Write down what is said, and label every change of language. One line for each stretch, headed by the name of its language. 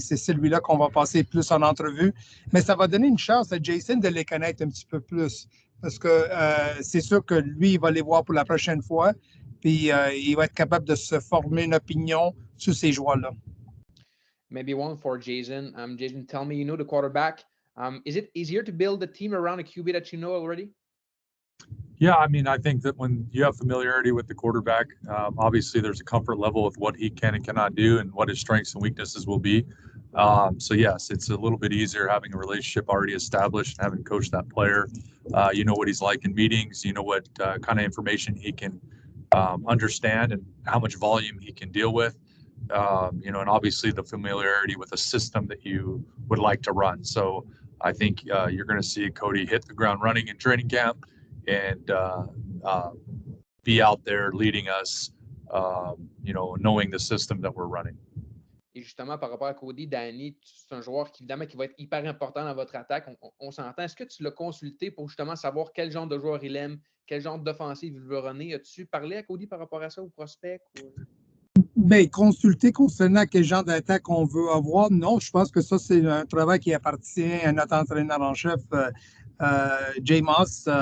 French: C'est celui-là qu'on va passer plus en entrevue. Mais ça va donner une chance à Jason de les connaître un petit peu plus. Parce que c'est sûr que lui, il va les voir pour la prochaine fois. Puis il va être capable de se former une opinion sur ces joueurs-là.
English: Maybe one for Jason. Jason, tell me, you know the quarterback. Is it easier to build a team around a QB that you know already? Yeah, I mean, I think that when you have familiarity with the quarterback, obviously there's a comfort level with what he can and cannot do and what his strengths and weaknesses will be. So yes, it's a little bit easier having a relationship already established and having coached that player. You know what he's like in meetings, you know what kind of information he can understand and how much volume he can deal with. And obviously the familiarity with a system that you would like to run. So I think you're going to see Cody hit the ground running in training camp and be out there leading us, knowing the system that we're running.
French: Et justement, par rapport à Cody, Danny, c'est un joueur qui, évidemment, qui va être hyper important dans votre attaque. On s'entend. Est-ce que tu l'as consulté pour justement savoir quel genre de joueur il aime, quel genre d'offensive il veut runner? As-tu parlé à Cody par rapport à ça, au prospect? Ben, consulter concernant quel genre d'attaque on veut avoir, non, je pense que ça, c'est un travail qui appartient à notre entraîneur en chef, Jay Moss.